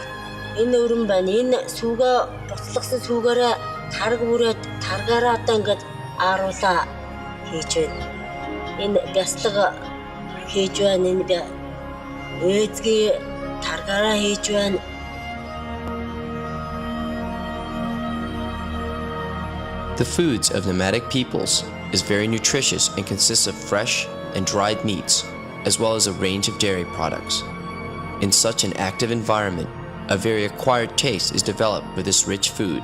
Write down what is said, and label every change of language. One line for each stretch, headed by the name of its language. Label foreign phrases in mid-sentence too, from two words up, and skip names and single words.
Mongolian: Энэ өрөм байна. Энэ сүүгээ буцлагсан сүүгээрээ тарг бүрээд таргаараа одоо ингээд ааруулаа хийж байна. Энэ бяцлаг хийж байна. Энэ эзгий таргаараа хийж байна.
English: The foods of nomadic peoples is very nutritious and consists of fresh and dried meats, as well as a range of dairy products. In such an active environment, a very acquired taste is developed for this rich food.